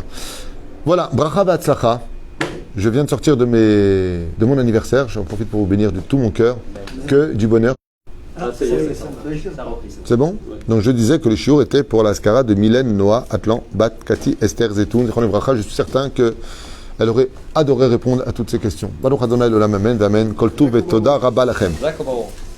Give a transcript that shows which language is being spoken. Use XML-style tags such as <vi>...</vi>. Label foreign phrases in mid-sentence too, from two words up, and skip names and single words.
<fr>Voilà,</fr> <he>ברכה והצלחה.</he> <fr>Je viens de sortir de mon anniversaire. J'en profite pour vous bénir de tout mon cœur. Que du bonheur. Ah, ça y est, C'est bon? Donc je disais que le shiur était pour la skara de Mylène, Noah, Atlan, Bat, Cathy, Esther, Zetoun. Je suis certain qu'elle aurait adoré répondre à toutes ces questions.</fr> <he>ברוך אדוני לעולם אמן, אמן. כל טוב et תודה רבה לכם.</he>